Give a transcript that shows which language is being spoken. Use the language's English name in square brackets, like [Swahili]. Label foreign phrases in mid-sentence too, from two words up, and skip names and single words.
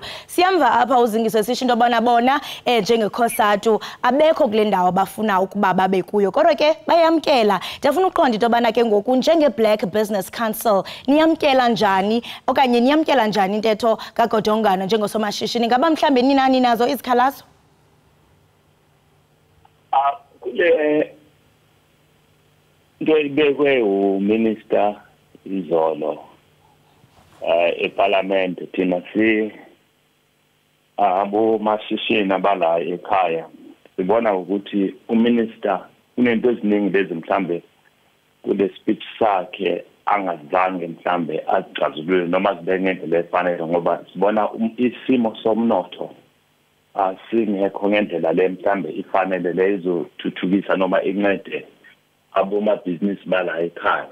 [Xhosa] Siyamva apha uzingiswe sisho into yobana bona njengekhosatu abekho kule ndawo abafuna ukuba babe kuyo, kodwa ke bayamkela. Ndiyafuna uqonda into yobana ke ngoku njenge-Black Business Council niyamkela njani okanye niyamkela njani intetho kaGodongwana njengosomashishini? Ngaba mhlambe ninani nazo izikhalazo? [Zulu] Kule into ibekwe uMinister izolo eParliament, thina abomashishini abala ekhaya sibona ukuthi uMinister unento eziningi lezi mhlambe kule speech sakhe angazange mhlambe azixazulule noma zibe ngendlela efanele, ngoba sibona isimo somnotho singekho ngendlela le mhlambe ifanele lezothuthukisa noma incede abomabhizinisi bala ekhaya.